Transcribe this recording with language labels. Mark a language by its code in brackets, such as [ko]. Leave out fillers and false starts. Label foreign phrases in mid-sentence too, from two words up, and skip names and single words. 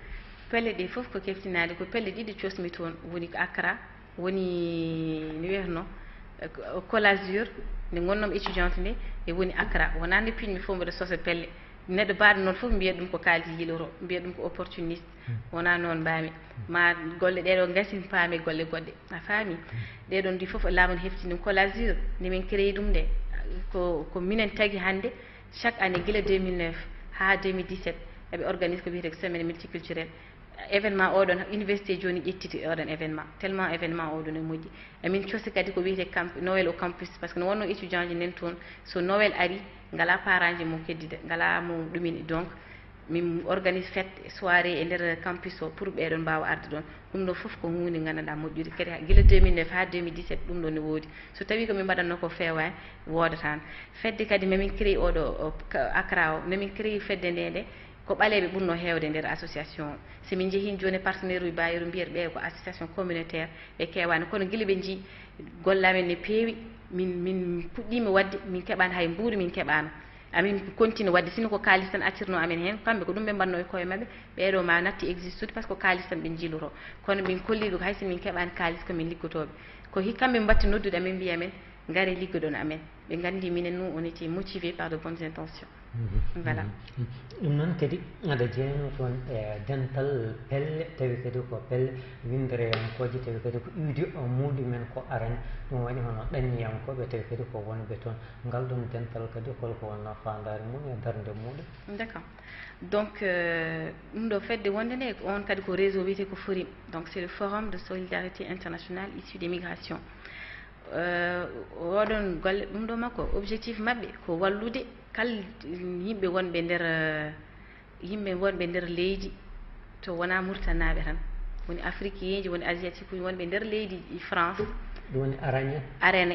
[ff] pelle ɗe fof ko keftinade ko pelle ɗiɗi cosmi toon woni ko Accra woni no wiyatno Colazur nde gonnomi étudiante nde e woni Accra wona nde piñmi fof mbiɗa sosa pelle neɗɗo baaɗo noon fof mbiyat ɗum ko kaldi yiiloro mbiyat ɗum ko opportuniste wona noon mbami ma golle ɗeɗo gasin paame golle goɗɗe a faami ɗeɗon ndi fof laamu ne hefti ɗum Colazur nde min créé ɗum nde ko minen tagui hannde [fr] chaque année [ff] guila 2009 ha 2017 eɓe organise ko wiyete [fr] semaine multiculturel événement [ff] oɗon université joni ƴettiti oɗon événement tellement événement oɗon e moƴƴi emin coosi kadi ko wiyete [fr] Noël au campus [ff] par ce que no wonno étudiant ji nen toon so Noël ari ngala parent ji mo keddida ngala mo ɗumini donc min organise [fr] fête soirée [ff] e nder campus o pour ɓeɗon mbawa arde ɗon ɗum ɗo foof ko hunde gandanɗa moƴƴude kadi guila 2009 ha 2017 ɗum ɗo ne woodi so tawi komin mbaɗatno ko fewani wodatan fedde kadi mamin créé oɗo Accra o nomin créé fedde nde ko ɓaleɓe ɓurno hewde nder association so min jeehi joni partenaire uji bayiru mbiyata ɓe ko [fr] association communautaire [ff] ɓe kewani kono guila ɓe jii gollamen ne peewi min puɗɗima wadde min keɓani hay mbuuri min keɓano amin continue wadde sino ko kalis tan accirno amen hen kamɓe ko ɗum ɓe mbanno e koye mabɓe ɓeɗo ma natti existude par ce que ko kalis tan ɓe jiiloto kono min kolliɗo hay so min keɓani kalis komin liggotoɓe ko kamɓe mbatti noddude amen mbiya men gaare liggoɗon amen ɓe gandi minen [fr] nous on était motivé par de bonnes intentions voilà [ff] ɗum noon kadi aɗa jeeyno toon e dental pelle tawi kadi ko pelle windereyankoje tawi kadi ko iwdi muɗumen ko arane ɗum waɗi hono ɗanniyankoɓe tawi kadi ko wonɓe toon ngal ɗum dental kadi holko wonno fandare mum e darde muɗum [fr] d' accord donc [ff] ɗum ɗo fedde wonde nde on kadi ko réseau wiyete ko FORIM [fr] donc c'est le forum de solidarité internationale issu des migrations [ff] oɗon golle ɗum ɗo makko objectif mabɓe ko wallude kala yimɓe wonɓe nder leydi to wona murtanaɓe tan woni africain ji woni asiatique uji wonɓe nder leydi France ɗum woni arane